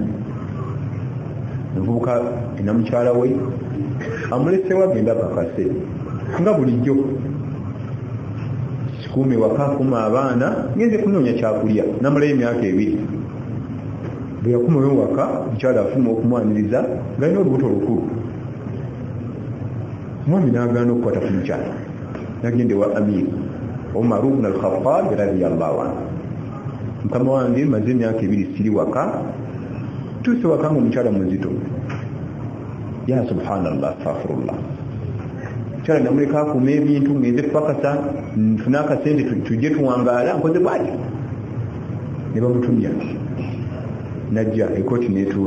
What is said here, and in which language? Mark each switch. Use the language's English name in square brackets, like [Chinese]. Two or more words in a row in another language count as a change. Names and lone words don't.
[Ganda] Omuvubuka ina mukyala we amulesewo agenda akakase nga bulijjo kikuume waka akuma abaana ngenze kunoonya kyakulya namulayo emyaka 2. Bwe yakumayo waka mukyala afuma okumwaniriza ng'alina olubuto lukulu. Mwami n'agaana okukwata ku mukyala nagende wa Amir Umar ibn al-Khattab [Arabic] رضي الله عنه. [Ganda] Mukama wange maze emyaka 2 siri waka tuuse waka nga omukyala muzito. [Arabic] يا سبحان الله أستغفر الله. [Ganda] Mukyala namuleka akuuma ebintu ngenze kupakasa nfuna akasente tujje tuwangaala nkoze bwati. Ne bamutumya najja ekoti netuula.